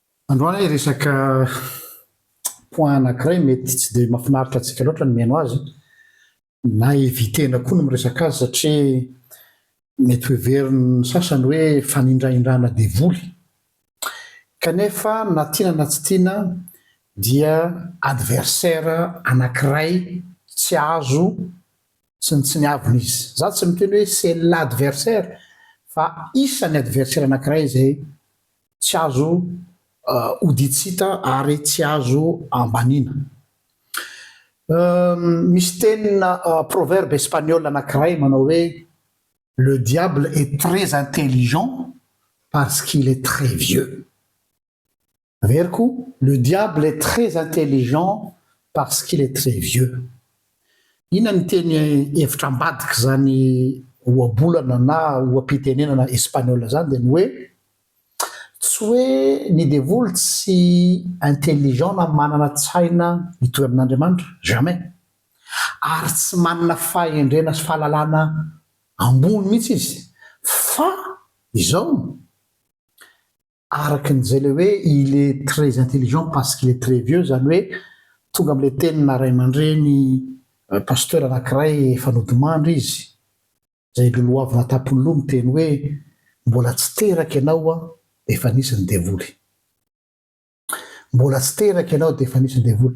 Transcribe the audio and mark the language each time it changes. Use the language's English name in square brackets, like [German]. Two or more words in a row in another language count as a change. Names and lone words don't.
[Malagasy] Androany resaka point anankiray mety tsy dia mahafinaritra antsika loatra ny miaino azy na evitena koa no miresaka azy satria mety ho heverin'ny sasany hoe fanindraindrana devoly kanefa na tiana na tsy tiana dia adversaire anankiray tsy azo tsy niavina izy. Za tsy miteny hoe [French] c'est l'adversaire [Malagasy] fa isan'ny adversaire anankiray izay tsy azo hoditsita ary tsy azo ambanina. Misy tenina [French] proverbe espagnol [Malagasy] anankiray manao hoe [French] le diable est très intelligent parce qu'il est très vieux. Veriko, le diable est très intelligent parce qu'il est très vieux. [Malagasy] Ina ny teny hevitra ambadika zany ohabolana na oam-pitenenana espagnol zany dia ny hoe tsy hoe ny devoly tsy intelligent na manana tsaina mitovy amin'Andriamanitra, jamais. Ary tsy manana fahendrena sy fahalalana ambony mihitsy izy. Fa izao arakin'izay le hoe [French] il est très intelligent parce qu'il est très vieux [Malagasy] zany hoe tonga amin'ilay tenina ray aman-dreny pasteur anankiray efa nodimandry izy zay lolohavina tapony loha miteny hoe mbola tsy teraka ianao dia efa nisy ny devoly. Mbola tsy teraka ianao dia efa nisy ny devoly.